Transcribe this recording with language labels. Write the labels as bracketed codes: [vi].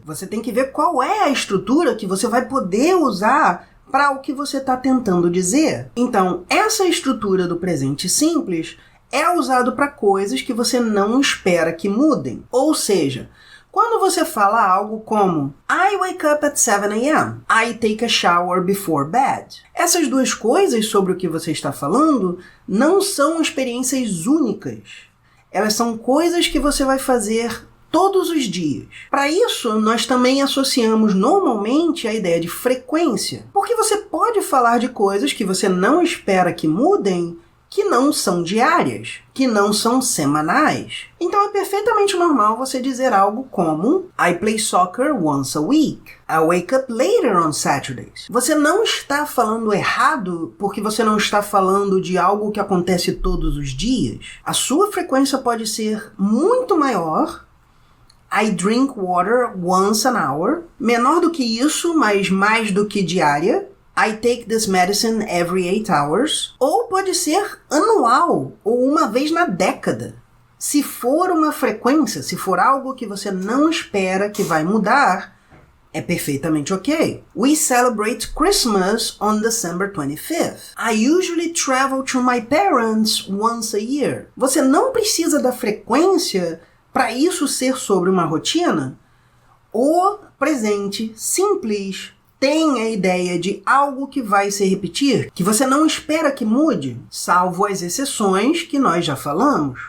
[pt] Você tem que ver qual é a estrutura que você vai poder usar para o que você está tentando dizer. Então, essa estrutura do presente simples é usado para coisas que você não espera que mudem. Ou seja, quando você fala algo como [en] I wake up at 7 a.m. I take a shower before bed. [pt] Essas duas coisas sobre o que você está falando não são experiências únicas. Elas são coisas que você vai fazer todos os dias. Para isso, nós também associamos normalmente a ideia de frequência. Porque você pode falar de coisas que você não espera que mudem, que não são diárias, que não são semanais. Então é perfeitamente normal você dizer algo como [en] I play soccer once a week. I wake up later on Saturdays. [pt] Você não está falando errado porque você não está falando de algo que acontece todos os dias. A sua frequência pode ser muito maior. [en] I drink water once an hour. [pt] Menor do que isso, mas mais do que diária. [en] I take this medicine every 8 hours. [pt] Ou pode ser anual, ou uma vez na década. Se for uma frequência, se for algo que você não espera que vai mudar, é perfeitamente ok. [en] We celebrate Christmas on December 25th. I usually travel to my parents once a year. [pt] Você não precisa da frequência para isso ser sobre uma rotina. O presente simples tem a ideia de algo que vai se repetir, que você não espera que mude, salvo as exceções que nós já falamos.